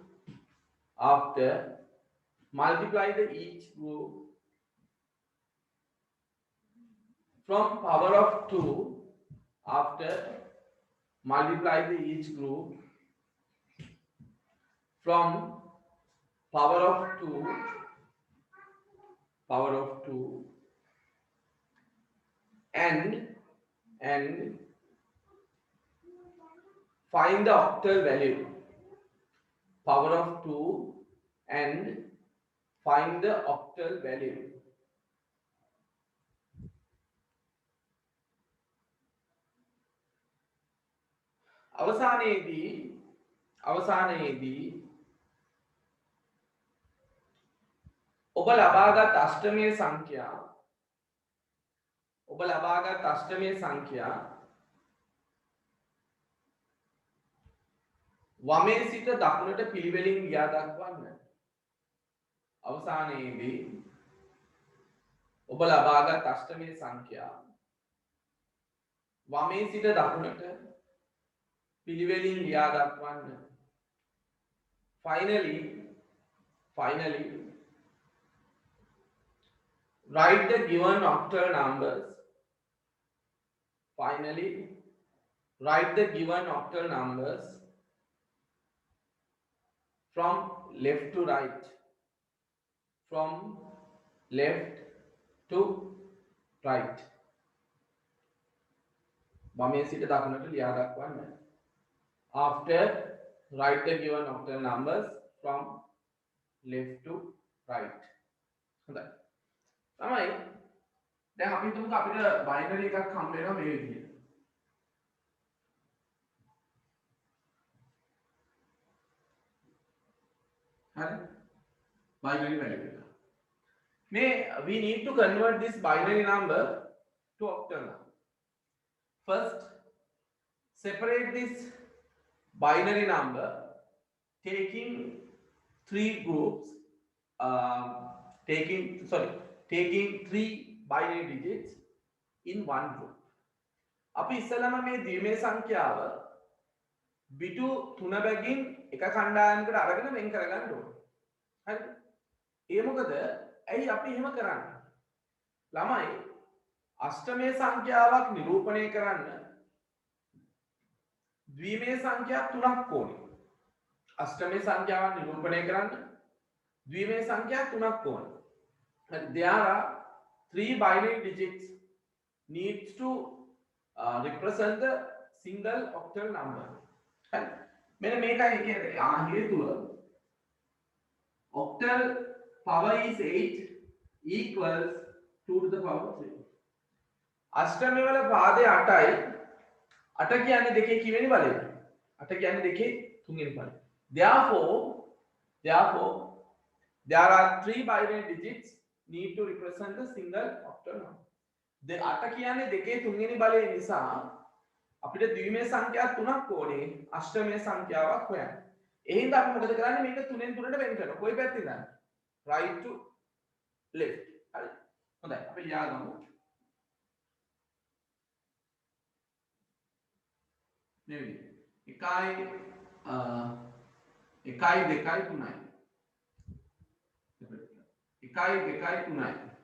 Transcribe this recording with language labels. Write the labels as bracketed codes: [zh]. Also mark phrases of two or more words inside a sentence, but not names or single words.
[en] from power of 2 after multiply the each group from power of 2 and find the octal value. Power of 2 and find the octal value. [si] අවසානයේදී ඔබ ලබාගත් අෂ්ටමය සංඛ්‍යා වමේ සිට දකුණට පිළිවෙලින් ගියා දක්වන්න. අවසානයේදී ඔබ ලබාගත් අෂ්ටමය සංඛ්‍යා වමේ සිට දකුණට පිළිවෙලින් ගියා දක්වන්න. [en] Finally write the given octal numbers. From left to right. [si] වමේ සිට දකුණට ලියා දක්වන්න. [en] After write the given octal numbers from left to right. [si] හොඳයි. තමයි දැන් අපි හිතමුකෝ අපිට බයිනරි එකක් හම්බ වෙනවා මේ විදිහට. හරි? [en] binary value එක. we need to convert this binary number to octal number. First, separate this binary number taking three groups, taking three binary digits in one group. [si] අපි ඉස්සෙල්ලාම මේ ද්විමේ සංඛ්‍යාව බිටු 3 බැගින් එක කණ්ඩායමකට අරගෙන වෙන් කරගන්න ඕනේ. හරිද? ඒ මොකද? ඇයි අපි එහෙම කරන්නේ? ළමයි අෂ්ටමේ සංඛ්‍යාවක් නිරූපණය කරන්න ද්විමේ සංඛ්‍යා 3ක් ඕනේ. අෂ්ටමේ සංඛ්‍යාවක් නිරූපණය කරන්න ද්විමේ සංඛ්‍යා 3ක් ඕනේ. [en] There are 3 binary digits needs to represent the single octal number. [si] මෙන්න මේකයි කියන්නේ හේතුව. [en] Octal power is 8 equals 2 to the power 3. [si] අෂ්ටමයේ වල පාදේ 8යි. 8 කියන්නේ දෙකේ කිවෙනි බලය? 8 කියන්නේ දෙකේ තුන්වෙනි බලය. Therefore there are 3 binary digits need to represent the single octal number. 8 කියන්නේ දෙකේ තුන්වෙනි බලය නිසා අපිට ද්විමේ සංඛ්‍යා 3ක් ඕනේ අෂ්ටමේ සංඛ්‍යාවක් හොයන්න. ඒ හින්දා අපි මොකද කරන්නේ මේක 3ෙන් 3ට වෙන් කරනවා. කොයි පැත්තෙන්ද? [en] right to left. [si] හරි. හොඳයි. අපි ලියාගමු. මේ විදිහට 1 2 3යි. 1 2 3යි.